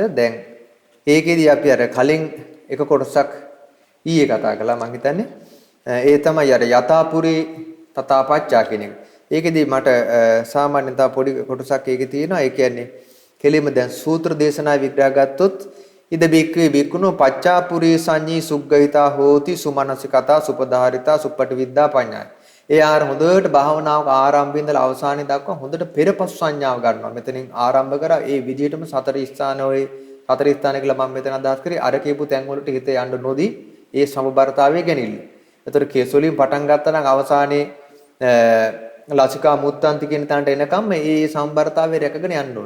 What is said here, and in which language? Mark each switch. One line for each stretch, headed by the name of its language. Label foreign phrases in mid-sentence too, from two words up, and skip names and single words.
Sinhala: දැන් ඒකෙදී අපි අර කලින් එක කොටසක් ඊයේ කතා කළා මම හිතන්නේ. ඒ තමයි අර
Pali: යතාපුරී තථාපච්චා
Sinhala: කියන එක. ඒකෙදී මට සාමාන්‍යයෙන් තව පොඩි කොටසක් ඒකේ තියෙනවා. ඒ කියන්නේ කෙලින්ම දැන් සූත්‍ර දේශනා විග්‍රහ ගත්තොත්
Pali: ඉද බික්කේ බික්කුණෝ පච්චාපුරී සංඤී සුග්ගහිතා හෝති සුමනසිකතා සුපධාරිතා සුප්පටිවිද්දා පඤ්ඤාය.
Sinhala: ඒ ආර හොඳට භාවනාවක ආරම්භය ඉඳලා අවසානය දක්වා හොඳට පෙරපසු සංඥාව ගන්නවා. මෙතනින් ආරම්භ කරා ඒ විදිහටම සතර ස්ථානවල සතර ස්ථාන කියලා මම මෙතන අදහස් කරේ අර කියපු තැන් වලට හිත යන්න නොදී ඒ සමබරතාවය ගැනීම. ඒතර කේසොලින් පටන් ගත්තා නම් අවසානයේ
Pali: ලසිකා මුත්තන්ති
Sinhala: කියන තැනට එනකම් මේ සම්බරතාවය රැකගෙන යන්න ඕනේ.